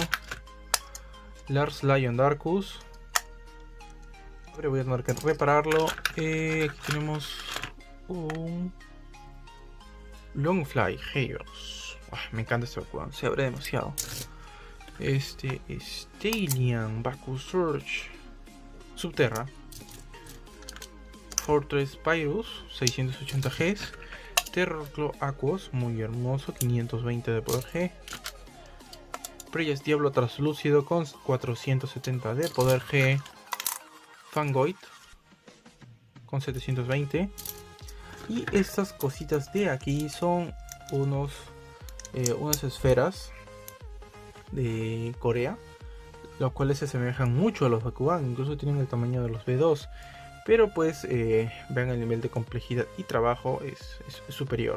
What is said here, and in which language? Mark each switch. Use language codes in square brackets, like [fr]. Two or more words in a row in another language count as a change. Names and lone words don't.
[es] Lars Lion Darkus. Pero voy a tener que repararlo. Aquí tenemos un Longfly Chaos. Me encanta este Bakugan, se abre demasiado. Este es Talion Baku Surge Subterra. Fortress Pyrus 680 Gs. Terrorclaw Aquos, muy hermoso, 520 de poder G. Preyas Diablo Translúcido con 470 de poder G. Fangoid con 720. Y estas cositas de aquí son unas esferas de Corea, los cuales se asemejan mucho a los Bakugan, incluso tienen el tamaño de los B2, pero pues vean el nivel de complejidad y trabajo es superior.